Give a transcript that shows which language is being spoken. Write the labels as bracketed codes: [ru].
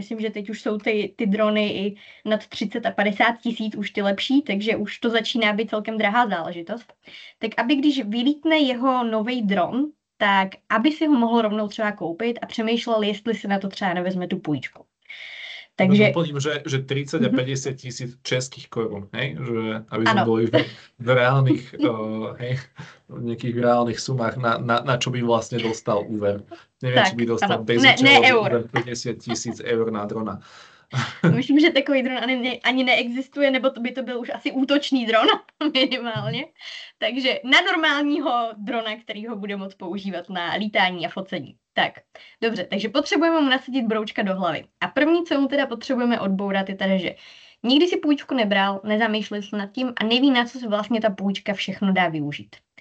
[cs] Myslím, že teď už jsou ty drony i nad 30 a 50 tisíc už ty lepší, takže už to začíná být celkem drahá záležitost. Tak aby když vylítne jeho nový dron, tak aby si ho mohl rovnou třeba koupit a přemýšlel, jestli si na to třeba nevezme tu půjčku. Takže doplním, že 30 a 50 tisíc českých korun, hej? [sk] Že, aby sme boli v reálnych, v nejakých reálnych sumách, na čo by vlastne dostal úver. Neviem, či by dostal bezúčelový úver 50 tisíc eur na drona. [cs] Myslím, že takový dron ani neexistuje, nebo to by to byl už asi útočný dron minimálně. Takže na normálního drona, který ho bude moct používat na lítání a focení. Tak, dobře, takže potřebujeme mu nasadit broučka do hlavy. A první, co mu teda potřebujeme odbourat, je tady, že nikdy si půjčku nebral, nezamýšlel se nad tím a neví, na co se vlastně ta půjčka všechno dá využít.